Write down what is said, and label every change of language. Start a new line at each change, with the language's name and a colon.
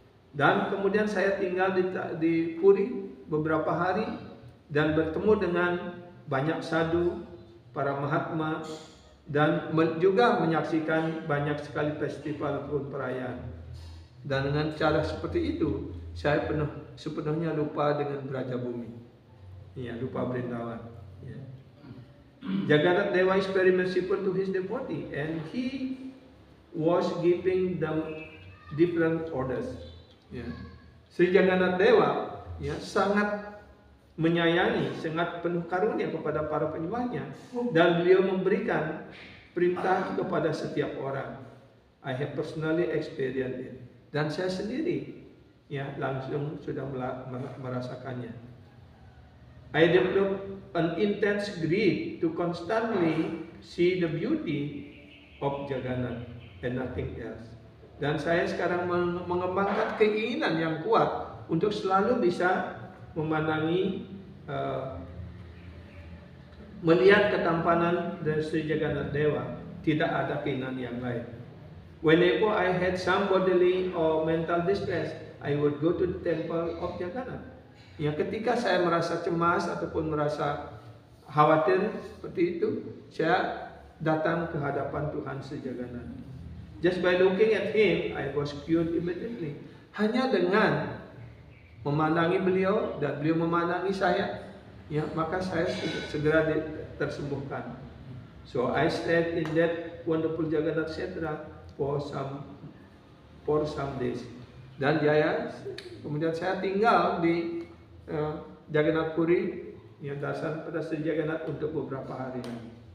Indonesian: Dan kemudian saya tinggal di Puri beberapa hari dan bertemu dengan banyak sadhu, para mahatma, dan juga menyaksikan banyak sekali festival ataupun perayaan. Dan dengan cara seperti itu, saya sepenuhnya lupa dengan Brajabumi. Lupa Vrindavan.
English: Jagannath Dewa is very merciful to his devotee, and he was giving them different orders.
Indonesian: Sri Jagannath Dewa sangat menyayangi, sangat penuh karunia kepada para penyembahnya, dan beliau memberikan perintah kepada setiap orang.
English: I have personally experienced it,
Indonesian: dan saya sendiri langsung sudah merasakannya.
English: I developed an intense greed to constantly see the beauty of Jagannath and nothing else.
Indonesian: Dan saya sekarang mengembangkan keinginan yang kuat untuk selalu bisa memandangi, melihat ketampanan dari Sri Jagannath Dewa. Tidak ada keinginan yang lain.
English: Whenever I had some bodily or mental distress, I would go to the temple of Jagannath.
Indonesian: Ketika saya merasa cemas ataupun merasa khawatir seperti itu, saya datang ke hadapan Tuhan Sri Jagannath.
English: Just by looking at him, I was cured immediately.
Indonesian: Hanya dengan memandangi beliau dan beliau memandangi saya, maka saya segera tersembuhkan.
English: So I stayed in that wonderful Jagannath Kshetra for some days.
Indonesian: Dan kemudian saya tinggal di Jagannath Puri, yang dasar pada Sri Jagannath untuk beberapa hari lagi.